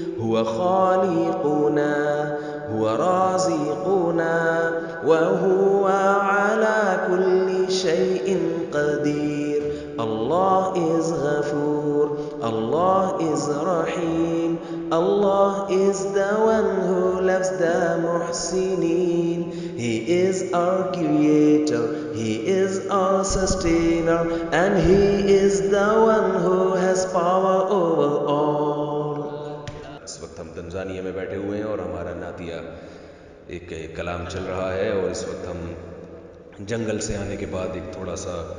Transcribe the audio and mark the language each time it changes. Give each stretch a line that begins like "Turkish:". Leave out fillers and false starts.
Arabic: هو خالقنا هو رازقنا وهو على كل شيء قدير.
English: Allah is Ghafoor, Allah is Rahim, Allah is the one who loves the Muhsinin. He is our creator, He is our sustainer, and He is the one who has power over all.
Urdu: اس وقت ہم Tanzania میں بیٹھے ہوئے ہیں اور ہمارا نعتیہ ایک کلام چل رہا ہے، اور اس وقت ہم جنگل سے آنے کے بعد ایک تھوڑا سا